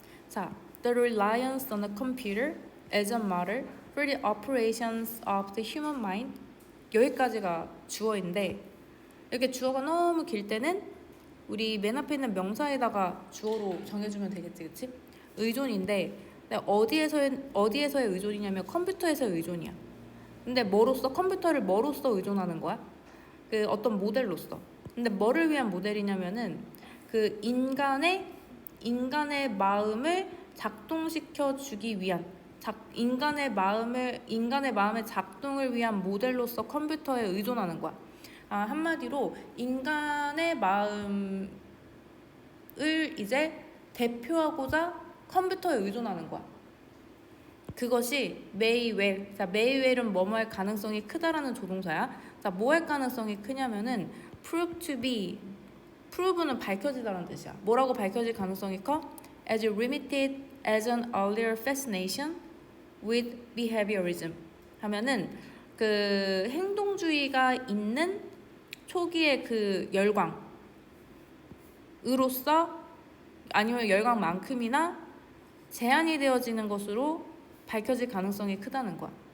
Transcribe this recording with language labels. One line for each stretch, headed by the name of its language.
English: 자, the reliance on a computer as a model for the operations of the human mind.
Korean: 여기까지가 주어인데 이렇게 주어가 너무 길 때는 우리 맨 앞에 있는 명사에다가 주어로 정해주면 되겠지, 그치? 의존인데 어디에서의 의존이냐면 컴퓨터에서의 의존이야. 근데 뭐로써? 컴퓨터를 뭐로써 의존하는 거야? 그 어떤 모델로써. 근데 뭐를 위한 모델이냐면은 그 인간의 마음을 작동시켜 주기 위한 인간의 마음의 작동을 위한 모델로서 컴퓨터에 의존하는 거야. 한마디로 인간의 마음을 이제 대표하고자 컴퓨터에 의존하는 거야. 그것이
English: may well.
Korean: 자,
English: may well
Korean: 은 뭐뭐 할 가능성이 크다라는 조동사야. 자, 뭐 할 가능성이 크냐면은
English: prove to be.
Korean: prove는 밝혀지다라는 뜻이야. 뭐라고 밝혀질 가능성이 커?
English: as limited as an earlier fascination with behaviorism.
Korean: 하면은 그 행동주의가 있는 초기의 그 열광으로서 아니면 열광만큼이나 제한이 되어지는 것으로 밝혀질 가능성이 크다는 거야.